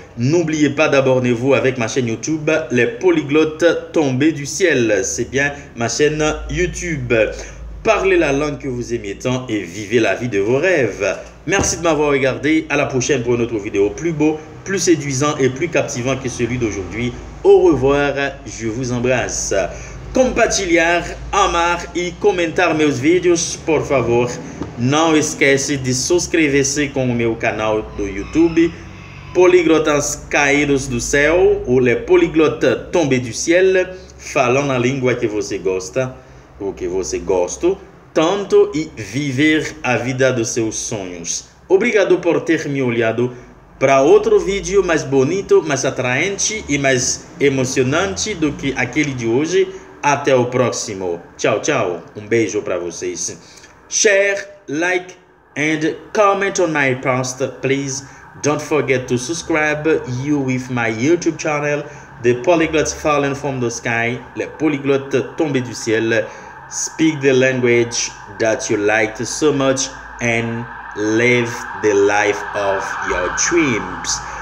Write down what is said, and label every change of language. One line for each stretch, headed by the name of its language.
French: N'oubliez pas d'abonner-vous avec ma chaîne YouTube, Les Polyglottes Tombés du Ciel. C'est bien ma chaîne YouTube. Parlez la langue que vous aimez tant et vivez la vie de vos rêves. Merci de m'avoir regardé. À la prochaine pour une autre vidéo plus beau, plus séduisant et plus captivant que celui d'aujourd'hui. Au revoir, je vous embrasse.
Portuguese: Compartilhar, amar e comentar meus vídeos, por favor. Não esquece de inscrever-se com o meu canal do YouTube, Políglotas Caídos do Céu, ou Les Polyglottes Tombés du Ciel, falando a língua que você gosta, ou que você gosta, tanto e viver a vida dos seus sonhos. Obrigado por ter me olhado para outro vídeo mais bonito, mais atraente e mais emocionante do que aquele de hoje. Até o próximo. Tchau, tchau. Beijo para vocês.
English: Share, like, and comment on my post, please. Don't forget to subscribe you with my YouTube channel, The Polyglots Fallen from the Sky, Les Polyglottes Tombés du Ciel. Speak the language that you liked so much and live the life of your dreams.